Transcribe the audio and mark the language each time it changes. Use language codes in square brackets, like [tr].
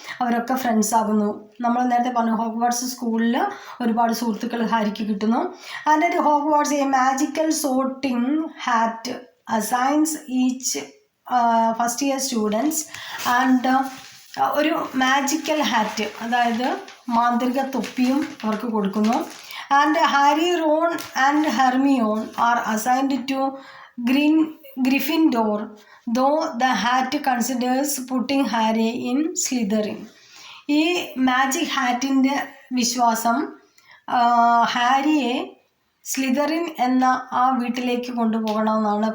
[ml] അവരൊക്കെ ഫ്രണ്ട്സ് ആകുന്നു. നമ്മൾ നേരത്തെ പറഞ്ഞു ഹോഗ്വാർട്സ് സ്കൂളിൽ ഒരുപാട് സുഹൃത്തുക്കൾ ഹാരിക്ക് കിട്ടുന്നു. [en] And at Hogwarts a magical sorting hat assigns each first year students. [ml] And ഒരു മാജിക്കൽ ഹാറ്റ്, അതായത് മാന്ത്രിക തൊപ്പിയും അവർക്ക് കൊടുക്കുന്നു. [en] And Harry, Ron and Hermione are assigned to Gryffindor, though the hat considers putting Harry in Slytherin. [ml] ഈ magic ഹാറ്റിൻ്റെ വിശ്വാസം ഹാരിയെ സ്ലിതറിൻ എന്ന ആ വീട്ടിലേക്ക് കൊണ്ടുപോകണമെന്നാണ്.